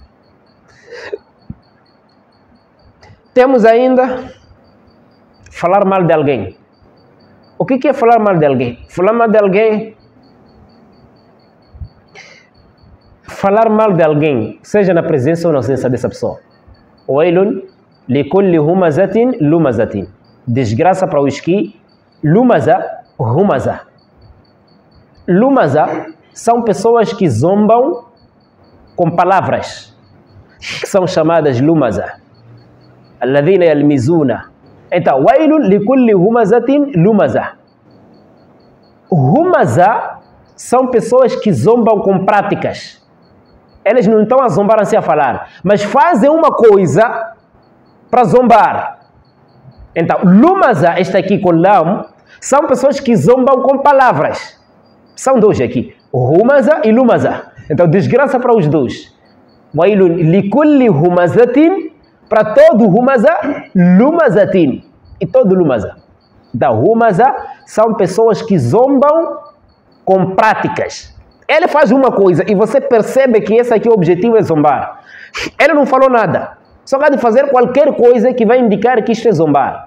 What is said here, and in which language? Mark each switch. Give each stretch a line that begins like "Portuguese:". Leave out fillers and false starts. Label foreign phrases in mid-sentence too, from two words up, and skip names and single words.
Portuguese: Temos ainda falar mal de alguém. O que é falar mal de alguém? Falar mal de alguém, seja na presença ou na ausência dessa pessoa.
Arabic: ويل لكل همزة لمزة.
Portuguese: Desgraça para os que humaza. Lumaza são pessoas que zombam com palavras, que são chamadas lumaza.
Arabic: الذين يلمزون. Então, ويل لكل همزة لمزة.
Portuguese: Humaza são pessoas que zombam com práticas. Eles não estão a zombar assim a falar, mas fazem uma coisa para zombar. Então, lumaza, este aqui com lam, são pessoas que zombam com palavras. São dois aqui, humaza e lumaza. Então, desgraça para os dois.
Arabic: ويل لكل همزة,
Portuguese: para todo
Arabic: همزة، لمزة.
Portuguese: E todo lumaza. Então, humaza são pessoas que zombam com práticas. Ele faz uma coisa e você percebe que esse aqui o objetivo é zombar. Ele não falou nada. Só pode fazer qualquer coisa que vai indicar que isto é zombar.